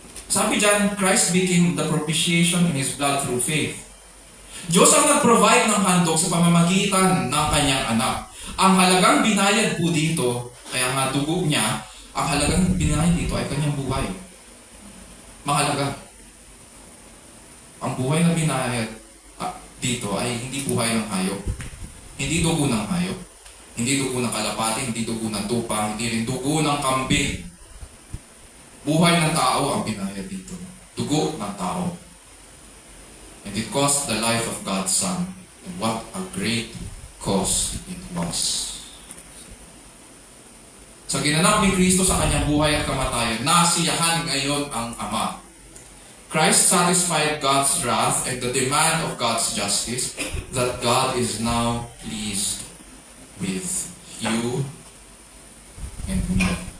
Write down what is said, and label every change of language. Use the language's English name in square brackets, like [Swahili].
[English] Sabi dyan, Christ became the propitiation in His blood through faith. [Filipino] Diyos ang nag-provide ng handog sa pamamagitan ng kanyang anak. Ang halagang binayad po dito, kaya nga dugo niya, ang halagang binayad dito ay kanyang buhay. Mahalaga. Ang buhay na binayad dito ay hindi buhay ng hayop. Hindi dugo ng hayop. Hindi dugo ng kalapati, hindi dugo ng tupa, hindi rin dugo ng kambing. Buhay ng tao ang binayad dito. Dugo ng tao. [English] And it cost the life of God's Son. And what a great cost it was. [Filipino] Sa ginanap ni Kristo sa kanyang buhay at kamatayan, nasiyahan ngayon ang Ama. [English] Christ satisfied God's wrath and the demand of God's justice that God is now pleased with you and me.